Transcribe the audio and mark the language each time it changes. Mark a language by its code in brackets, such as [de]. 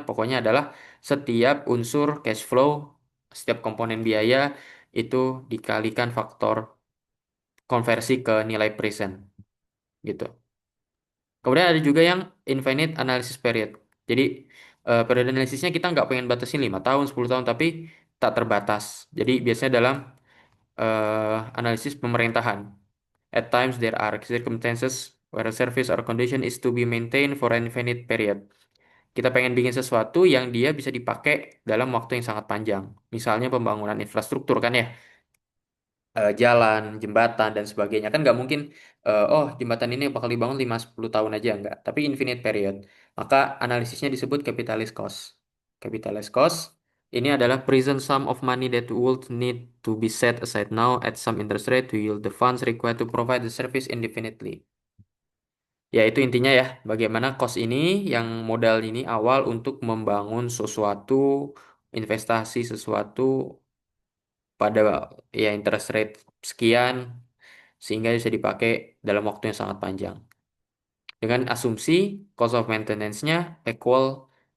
[id] Pokoknya adalah setiap unsur cash flow, setiap komponen biaya itu dikalikan faktor konversi ke nilai present gitu. Kemudian ada juga yang infinite analysis period. Jadi periode analisisnya kita nggak pengen batasin 5 tahun, 10 tahun, tapi tak terbatas. Jadi biasanya dalam analisis pemerintahan. [en] At times there are circumstances where a service or condition is to be maintained for an infinite period. [id] Kita pengen bikin sesuatu yang dia bisa dipakai dalam waktu yang sangat panjang. Misalnya pembangunan infrastruktur kan ya, jalan, jembatan dan sebagainya kan nggak mungkin oh jembatan ini bakal dibangun 5-10 tahun aja nggak, tapi infinite period. Maka analisisnya disebut capitalist cost. [en] Capitalist cost [id] ini adalah [en] present sum of money that would need to be set aside now at some interest rate to yield the funds required to provide the service indefinitely. [id] Ya itu intinya ya, bagaimana cost ini yang modal ini awal untuk membangun sesuatu, investasi sesuatu pada ya interest rate sekian sehingga bisa dipakai dalam waktu yang sangat panjang. Dengan asumsi cost of maintenance-nya equal